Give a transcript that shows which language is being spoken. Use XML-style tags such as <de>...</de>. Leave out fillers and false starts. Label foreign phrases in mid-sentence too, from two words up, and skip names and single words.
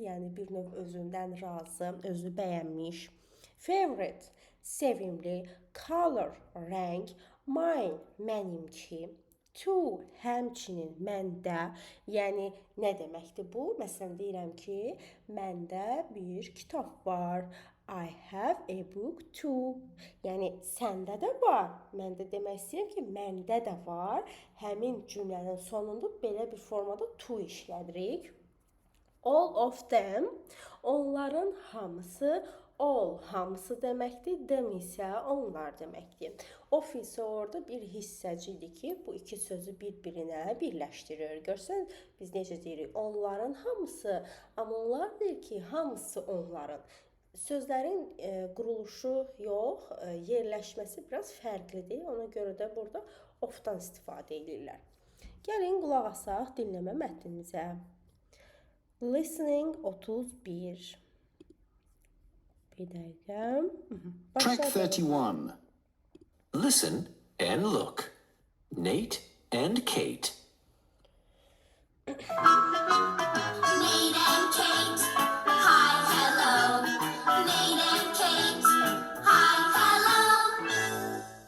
<az>Yəni bir növ özündən razı, özü bəyənmiş. Favorite, sevimli. Color, rəng. Mine, mənimki. To, həmçinin, məndə. Yəni nə deməkdir bu? Məsələn deyirəm ki, məndə bir kitab var.</az> <en>I have a book too.</en> <az>Yəni səndə də var. Mən də demək istəyirəm ki, məndə də var. Həmin cümlənin sonunda belə bir formada to işlədirik.</az> <en>All of them,</en> <az>onların hamısı. All hamısı deməkdir, them isə onlar deməkdir. Of isə orada bir hissəcidir ki, bu iki sözü bir-birinə birləşdirir. Görsən, biz necə deyirik? Onların hamısı, amma onlar deyir ki, hamısı onların. Sözlərin quruluşu yox, yerləşməsi biraz fərqlidir. Ona görə də burada of-dan istifadə edirlər. Gəlin qulaq asaq dinləmə mətnimizə. Listening 31. Bir dəqiqə.</az> <en>Track 31. Listen and look. Nate and Kate. Nate and Kate, hi, hello. Nate and Kate, hi, hello.</en>